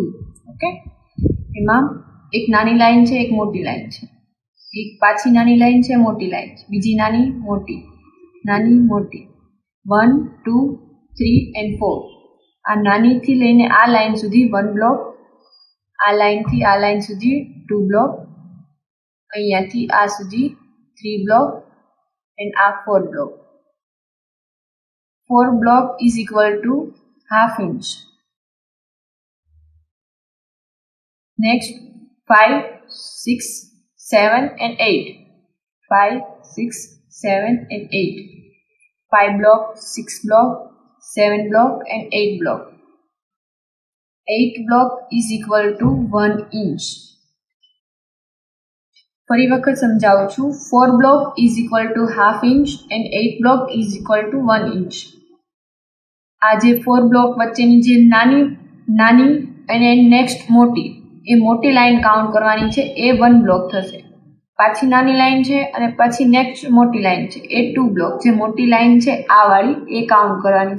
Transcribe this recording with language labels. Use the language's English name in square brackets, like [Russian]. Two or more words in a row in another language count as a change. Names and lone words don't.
[Gujarati] ઓકે, એમાં એક નાની લાઈન છે, એક મોટી લાઈન છે, એક પાછી નાની લાઈન છે, મોટી લાઈન છે, બીજી નાની મોટી, નાની મોટી, 1 2 3 and 4. આ નાનીથી લઈને આ લાઈન સુધી 1 બ્લોક, આ લાઈનથી આ લાઈન સુધી 2 બ્લોક, અહીંયાથી આ સુધી 3 બ્લોક and આ 4 બ્લોક. [English] 4 બ્લોક is equal to ½ inch. Next 5 6 7 and 8. 5 6 7 and 8. 5 block, 6 block, 7 block and 8 block. 8 block is equal to 1 inch. [Gujarati] ફરી વખત સમજાવું છું. [English] 4 block is equal to ½ inch and 8 block is equal to 1 inch. [Gujarati] આ જે 4 block વચ્ચેની જે નાની અને નેક્સ્ટ મોટી, એ મોટી લાઈન કાઉન્ટ કરવાની છે, એ 1 બ્લોક થશે. પાછી નાની લાઈન છે અને પછી નેક્સ્ટ મોટી લાઈન છે, એ 2 બ્લોક. જે મોટી લાઈન છે આ વાળી, એ કાઉન્ટ કરવાની છે.